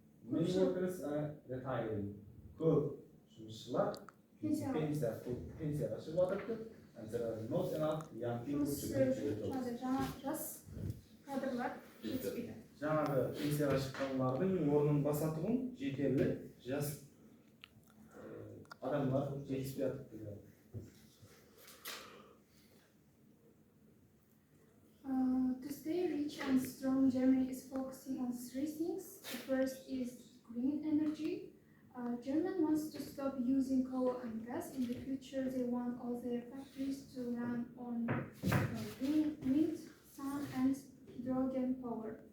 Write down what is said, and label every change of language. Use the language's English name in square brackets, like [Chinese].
[English] Many workers are retiring. [Uzbek] Ko'p жұмысшылар pensiyaga chiqib o'tiribdi. [English] And there are not enough young people to make their jobs. [Kazakh] Жас кадрлар жетіспейді. Жаңағы пенсияға шыққандардың орнын басатұғын жетерлі жас адамдар жетіспей жатыр дейді. [English] To stay rich and strong, Germany is focusing on three things. The first is green energy. Germany wants to stop using coal and gas. In the future, they want all their factories to run on wind, sun, and hydrogen power.